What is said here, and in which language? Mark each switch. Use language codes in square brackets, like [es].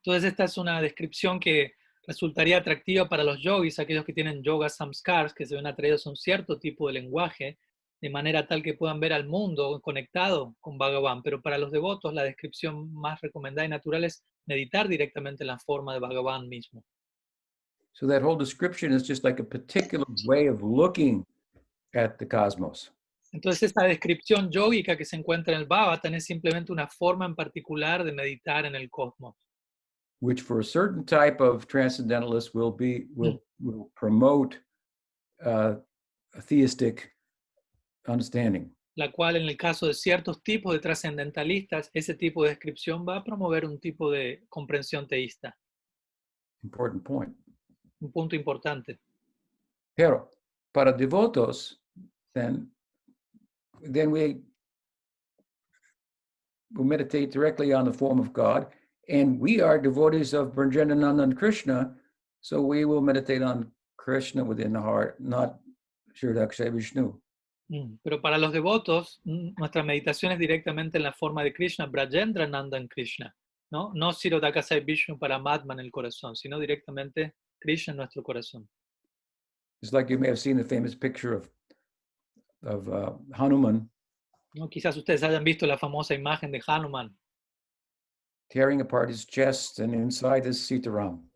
[es] Entonces esta es una descripción que resultaría atractiva para los yogis, aquellos que tienen yoga samskars, que se ven atraídos a un cierto tipo de lenguaje, de manera tal que puedan ver al mundo conectado con Bhagavan. Pero para los devotos, la descripción más recomendada y natural es meditar directamente en la forma de Bhagavan mismo. [en] So that whole description is just like a particular way of looking at the cosmos. [es] Entonces esta descripción yógica que se encuentra en el Bhagavatam es simplemente una forma en particular de meditar en el cosmos, [en] which for a certain type of transcendentalist will promote a theistic understanding. [es] la cual en el caso de ciertos tipos de trascendentalistas, ese tipo de descripción va a promover un tipo de comprensión teísta. [en] Important point. [es] Un punto importante. Pero para devotos, [en] then we will meditate directly on the form of God, and we are devotees of Vrindavananda and Krishna, so we will meditate on Krishna within the heart, not Sri Vishnu. [es] Pero para los devotos, nuestra meditación es directamente en la forma de Krishna, Brajendra Nandan Krishna, ¿no? No Sirodakasai Vishnu Paramatma en el corazón, sino directamente Krishna en nuestro corazón. [en] It's like you may have seen the famous picture of Hanuman, [es] ¿no? Quizás ustedes hayan visto la famosa imagen de Hanuman [en] tearing apart his chest, and inside is Sitaram.